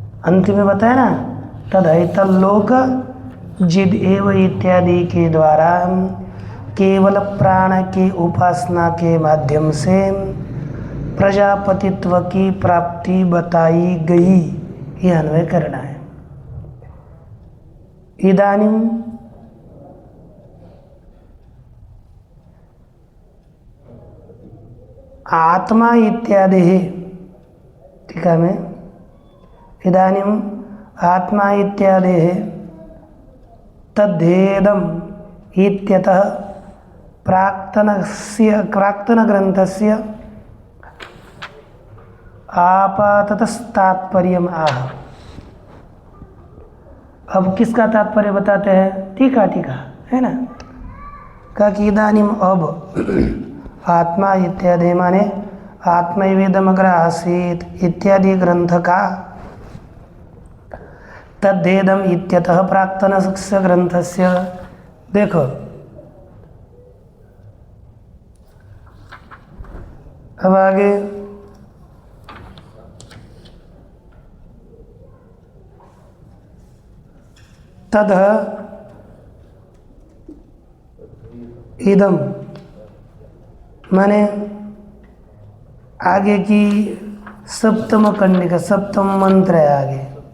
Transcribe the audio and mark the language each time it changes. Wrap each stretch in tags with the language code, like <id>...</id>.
<hi>अंत में बताया ना, तद्धैतल्लोक जिद एव इत्यादि के द्वारा केवल प्राण की उपासना के माध्यम से प्रजापतित्व की प्राप्ति बताई गई। यह अन्वय करना है। इदानीं आत्मा इत्यादि है, ठीक है मैं इदानीं आत्मा इत्यादि है</hi> <sa>तद्धेदम इत्यतः प्राक्तनग्रन्थस्य आपाततस्तात्पर्यम् आह।</sa> <hi>अब किसका तात्पर्य बताते हैं? टीका है ना। कहा कि इदानीम अब आत्मा इत्यादि माने</hi> <sa>आत्मैवेदमग्र आसीत्</sa> <hi>इत्यादि ग्रंथ का</hi> <sa>तद्धेदम इत्यतः प्राक्तनस्य ग्रंथस्य।</sa> <hi>देखो अब आगे तद इदम माने आगे की सप्तम कंडिका, सप्तम मंत्र है आगे।</hi>